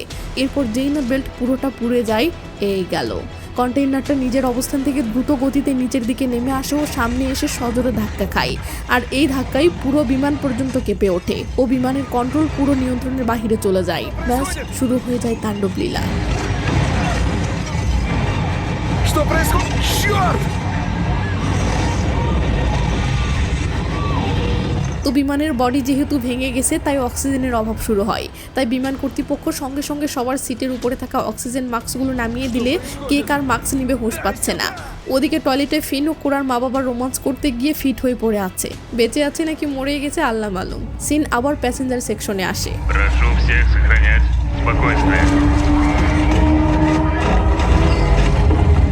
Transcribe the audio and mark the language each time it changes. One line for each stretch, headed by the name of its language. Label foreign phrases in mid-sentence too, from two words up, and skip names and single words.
Bangla: এরপর যেই না বেল্ট পুরোটা পুড়ে যায়, এই গেল। কন্টেইনারটা নিজের অবস্থান থেকে দ্রুত গতিতে নিচের দিকে নেমে আসে ও সামনে এসে সজোরে ধাক্কা খায়। আর এই ধাক্কায় পুরো বিমান পর্যন্ত কেঁপে ওঠে ও বিমানের কন্ট্রোল পুরো নিয়ন্ত্রণের বাহিরে চলে যায়। ব্যাস শুরু হয়ে যায় তাণ্ডব লীলা।
Russian: Что происходит? Черт!
Bangla: তো বিমানের বডি যেহেতু ভেঙে গেছে তাই অক্সিজেনের অভাব শুরু হয়। তাই বিমান কর্তৃপক্ষ সঙ্গে সঙ্গে সবার সিটের উপরে থাকা অক্সিজেন মাস্কগুলো নামিয়ে দিলে কে কার মাস্ক নিবে হুঁশ পাচ্ছে না। ওদিকে টয়লেটে ফিন ও কোরার মা বাবা রোমান্স করতে গিয়ে ফিট হয়ে পড়ে আছে। বেঁচে আছে নাকি মরে গেছে আল্লাহ মালুম। সিন আবার প্যাসেঞ্জার সেকশনে আসে।
Russian: Прошу всех сохранять спокойствие.